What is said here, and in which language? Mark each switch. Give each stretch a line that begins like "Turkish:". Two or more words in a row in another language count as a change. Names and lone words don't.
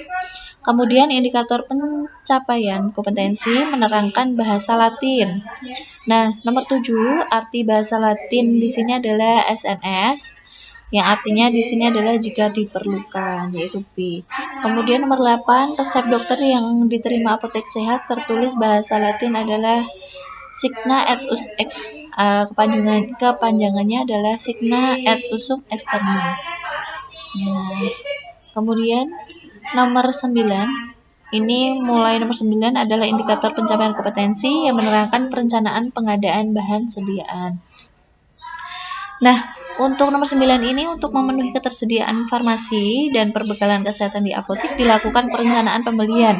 Indonesian: Kemudian indikator pencapaian kompetensi menerangkan bahasa Latin. Nah, nomor 7, arti bahasa Latin di sini adalah SNS. Yang artinya di sini adalah jika diperlukan, yaitu B. Kemudian nomor 8, resep dokter yang diterima apotek sehat tertulis bahasa Latin adalah
Latin: Signa et us ex.
Indonesian: Kepanjangannya adalah
Latin: Signa et usum externum.
Indonesian: Nah, kemudian nomor 9, Ini mulai nomor 9 adalah indikator pencapaian kompetensi yang menerangkan perencanaan pengadaan bahan sediaan. Nah, untuk nomor 9 ini untuk memenuhi ketersediaan farmasi dan perbekalan kesehatan di apotek dilakukan perencanaan pembelian.